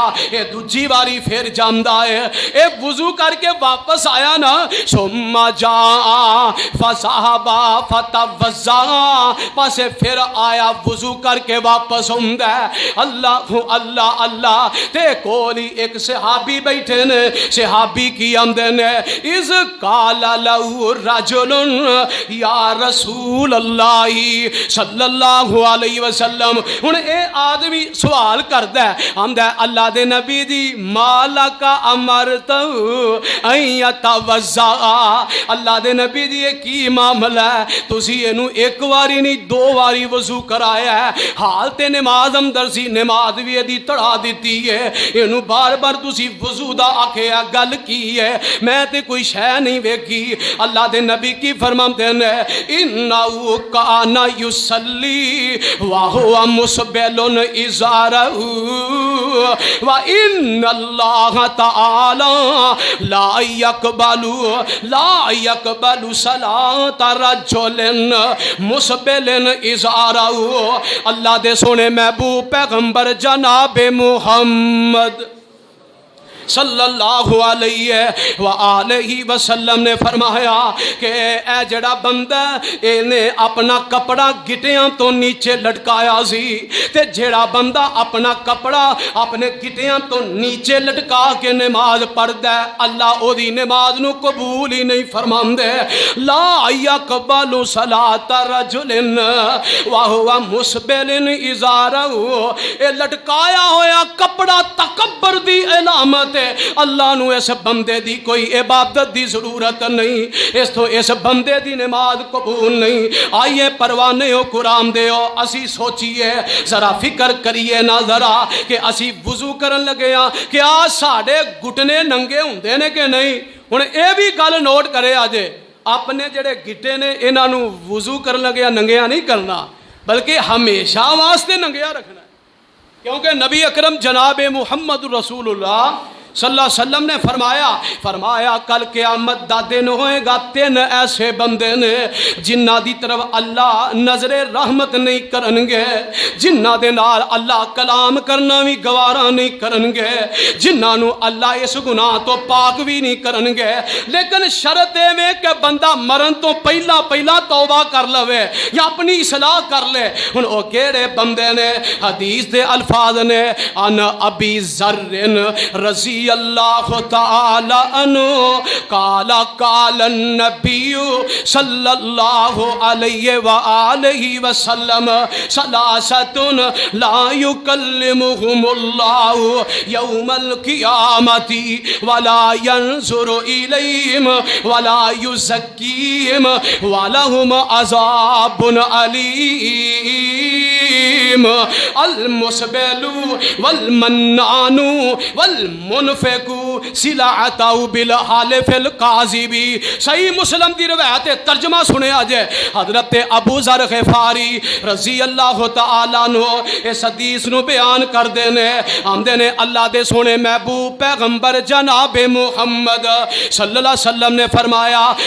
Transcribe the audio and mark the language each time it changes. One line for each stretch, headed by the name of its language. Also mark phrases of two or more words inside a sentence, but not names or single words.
Punjabi: اے دوجی باری پھر جاندا ہے، اے وضو کر کے واپس آیا نا،
Arabic: ثم جا فذهب فتوضا،
Punjabi: پس پھر آیا وضو کر کے واپس ہوندا ہے۔ اللہ اللہ اللہ، تے کولی ایک صحابی بیٹھے نے، صحابی کی آمدے نے
Arabic: اذ قال له رجل یا رسول اللہ صلی اللہ علیہ وسلم،
Punjabi: ہن اے آدمی سوال کردا ہے، آمدہ ہے اللہ دے نبی دی
Arabic: مالک امرتو ان یتوضا،
Punjabi: اللہ دے نبی دی کی معاملہ ہے، تسی اینو ایک واری نہیں دو واری وضو کرایا ہے، حال تے نماز اندر سی، نماز بھی دی تڑا دیتی ہے، اینو بار بار تسی وضو دا آکھے گل کی ہے، میں تے کوئی شے نہیں ویکھی۔ اللہ دے نبی کی فرماندے نے
Arabic: انہو کان یصلی وہو مسبل ازارہ وَإِنَّ اللَّهَ تَعَالَى لَا يَقْبَلُ صَلَاةَ رَجُلٍ مُسْبِلٍ إِزَارَهُ،
Punjabi: اللہ دے سونے محبوب پیغمبر جناب محمد
Arabic: صلی اللہ علیہ وآلہ وسلم
Punjabi: نے فرمایا کہ اے جڑا بندہ انہیں اپنا کپڑا گھٹیاں تو نیچے لٹکایا سی، تے جڑا بندہ اپنا کپڑا اپنے گھٹیاں تو نیچے لٹکا کے نماز پڑھدا ہے، اللہ او دی نماز نو قبول ہی نہیں فرماندے۔
Arabic: لا یقبل صلاۃ رجل وہو مسبل ازارہ،
Punjabi: اے لٹکایا ہویا کپڑا تکبر دی علامت، اللہ نو اس بندے دی کوئی عبادت دی ضرورت نہیں، اس تو اس بندے دی نماز قبول نہیں۔ آئیے پروانے ہو قرآن دے ہو، اسی سوچیے ذرا فکر کریے نا ذرا کہ اسی وضو کرن لگے ہاں کیا ساڑے گھٹنے ننگے ہوندے نے کہ نہیں؟ ہن اے بھی گل نوٹ کرے آجے، اپنے جڑے گھٹے نے انہاں نو وضو کرن لگے ہاں ننگیا نہیں کرنا بلکہ ہمیشہ واسطے ننگیا رکھنا، کیونکہ نبی اکرم جناب محمد
Arabic: رسول اللہ صلی اللہ علیہ وسلم
Punjabi: نے فرمایا کل قیامت دا دن ہوئے گا، تین ایسے بندے نے جنہ دی طرف اللہ نظر رحمت نہیں کرنگے، جنہ دے نال اللہ کلام کرنا بھی گوارا نہیں کرنگے، جنہ نو اللہ اس گناہ تو پاک بھی نہیں کرنگے، لیکن شرط ہے کہ بندہ مرن تو پہلا توبہ کر لوے یا اپنی اصلاح کر لے۔ ہن او کیڑے بندے نے؟ حدیث دے الفاظ نے
Arabic: ان ابی ذر رضی رضی اللہ تعالی عنہ قال قال النبی صلی اللہ علیہ وآلہ وسلم ثلاثۃ لا یکلمہم اللہ یوم القیامۃ ولا ينظر الیہم ولا یزکیہم ولہم عذاب علیم المسبل والمنان والمنفق سلعتہ بالحلف الکاذب۔
Punjabi: صحیح مسلم دی روایت ترجمہ سنے آجے حضرت ابو ذر غفاری
Arabic: رضی اللہ تعالی عنہ
Punjabi: اس حدیث نو بیان کر دینے ہم دینے اللہ دے سونے محبوب پیغمبر جناب محمد
Arabic: صلی اللہ علیہ وسلم
Punjabi: نے فرمایا